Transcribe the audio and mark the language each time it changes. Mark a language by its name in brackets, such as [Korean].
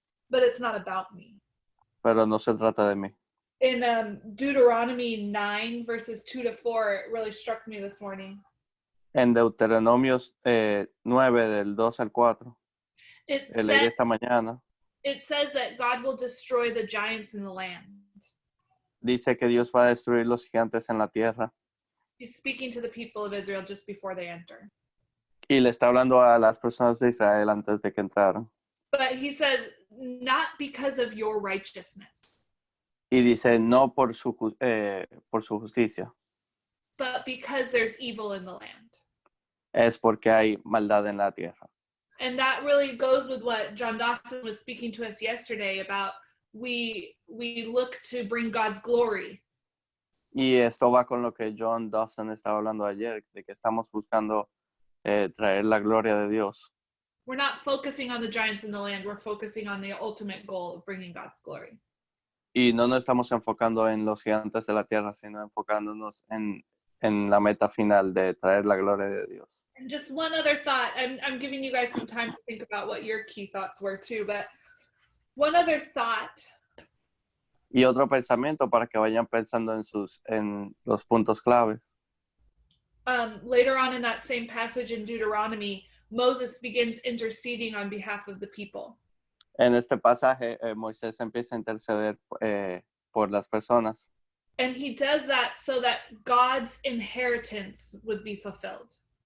[English] But it's not about me. [Spanish] Pero no se trata de mí. [English] In Deuteronomy 9 verses 2-4, it really struck me this morning. [Spanish] En Deuteronomios 9 del 2 al 4, leí esta mañana, [English] it says that God will destroy the giants in the land. [Spanish] dice que Dios va a destruir los gigantes en la tierra. [English] He's speaking to the people of Israel just before they enter. [Spanish] Y le está hablando a las personas de Israel antes de que entraran. [English] But he says, not because of your righteousness, [Spanish] Y dice, no por su justicia, [English] but because there's evil in the land. [Spanish] es porque hay maldad en la tierra. [English] And that really goes with what John Dawson was speaking to us yesterday about we look to bring God's glory. [Spanish] Y esto va con lo que John Dawson estaba hablando ayer, de que estamos buscando traer la gloria de Dios. [English] We're not focusing on the giants in the land, we're focusing on the ultimate goal of bringing God's glory. [Spanish] Y no nos estamos enfocando en los gigantes de la tierra, sino enfocándonos en la meta final de traer la gloria de Dios. [English] And just one other thought, I'm giving you guys some time to think about what your key thoughts were too, but one other thought. [Spanish] Y otro pensamiento para que vayan pensando en los puntos claves. [English] Later on in that same passage in Deuteronomy, Moses begins interceding on behalf of the people. [Spanish] En este pasaje, Moisés empieza a interceder por las personas. [English] And he does that so that God's inheritance would be fulfilled.